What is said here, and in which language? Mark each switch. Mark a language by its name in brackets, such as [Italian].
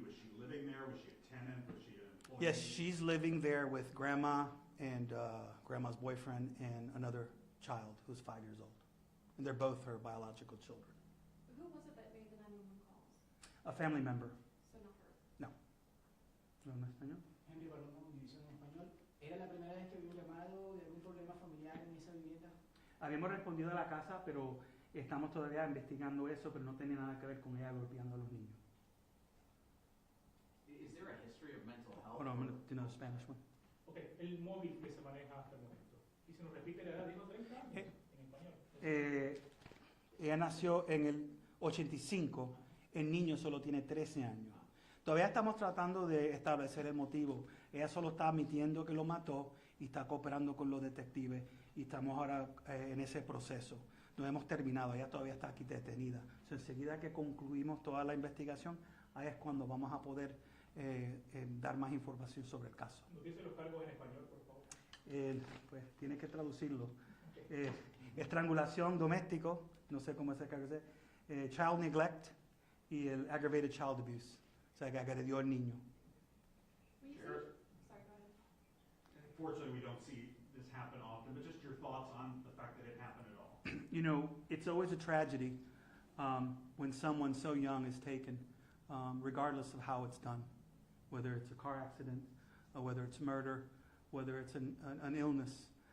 [English] Was she living there? Was she a tenant? Was she an employee? Yes, she's living there with Grandma and Grandma's boyfriend and another child who's 5 years old. And they're both her biological children. Who was it that made the 911 calls? A family member. So not her. [Spanish] ¿No en español? Henry Palomo, División en Español. ¿Era la primera vez que había un llamado de algún problema familiar en esa vivienda? Habíamos respondido a la casa, pero Estamos todavía investigando eso, pero no tiene nada que ver con ella golpeando a los niños. [English] Is there a history of mental health? Hold on, I'm going to do another Spanish one. [Spanish] Ok, el móvil que se maneja hasta el momento. Y se nos repite la edad, digo 30 años en español. Ella nació en el 85, el niño solo tiene 13 años. Todavía estamos tratando de establecer el motivo. Ella solo está admitiendo que lo mató y está cooperando con los detectives y estamos ahora en ese proceso. No hemos terminado, ella todavía está aquí detenida. Enseguida que concluimos toda la investigación, ahí es cuando vamos a poder dar más información sobre el caso. ¿Nos dice los cargos en español, por favor? Pues tiene que traducirlo. Estrangulación doméstico, no sé cómo se carga, [English] child neglect [Spanish] y el [English] aggravated child abuse, [Spanish] o sea que agredió al niño. [English] Sheriff? Sorry, go ahead. Fortunately, we don't see this happen often, but just your thoughts on the fact that it happened at all. You know, it's always a tragedy when someone so young is taken, regardless of how it's done, whether it's a car accident, or whether it's murder, whether it's an illness.